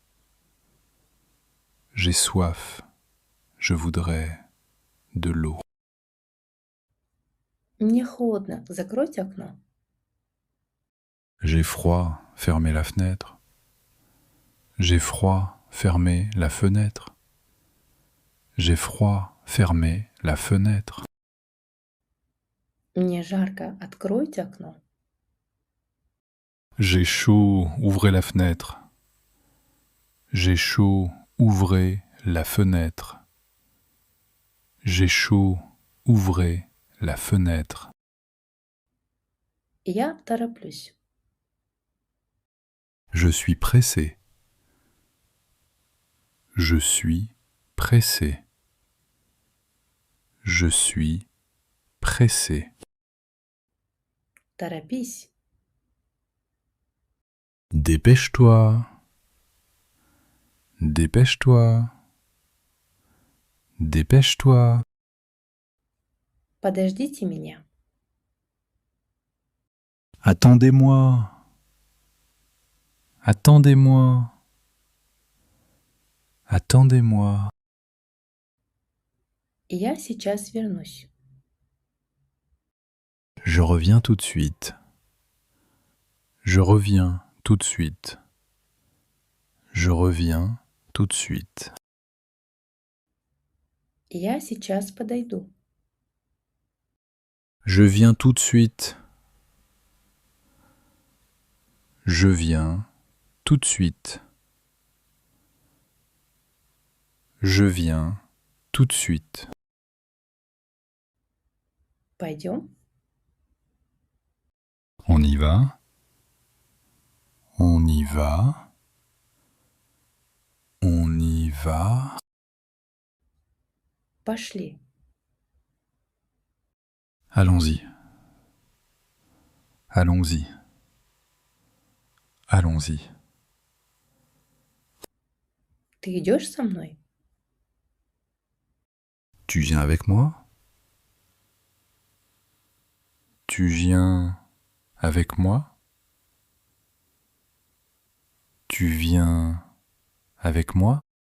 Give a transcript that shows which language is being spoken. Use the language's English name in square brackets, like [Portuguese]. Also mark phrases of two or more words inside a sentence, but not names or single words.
[French] J'ai soif. Je voudrais de l'eau. [Russian] Мне холодно. Закройте окно. [French] J'ai froid. Fermez la fenêtre. J'ai froid. Fermez la fenêtre. J'ai froid. Fermez la fenêtre. [Russian] Мне жарко. Откройте окно. [French] J'ai chaud. Ouvrez la fenêtre. J'ai chaud. Ouvrez la fenêtre. J'ai chaud. Ouvrez la fenêtre. [Russian] Я тороплюсь. [French] Je suis pressé. Je suis pressé. Je suis pressé. [Russian] Торопись. [French] Dépêche-toi. Dépêche-toi. Dépêche-toi. [Russian] Подождите меня. [French] Attendez-moi. Attendez-moi. Attendez-moi. [Russian] Я сейчас вернусь. [French] Je reviens tout de suite. Je reviens tout de suite. Je reviens tout de suite. [Russian] Я сейчас подойду. [French] Je viens tout de suite. Je viens tout de suite. Je viens tout de suite. [Russian] Пойдем. [French] On y va. On y va. On y va. [Russian] Пошли. [French] Allons-y. Allons-y. Allons-y. [Russian] Ты идешь со мной? [French] Tu viens avec moi? Tu viens avec moi? Tu viens avec moi?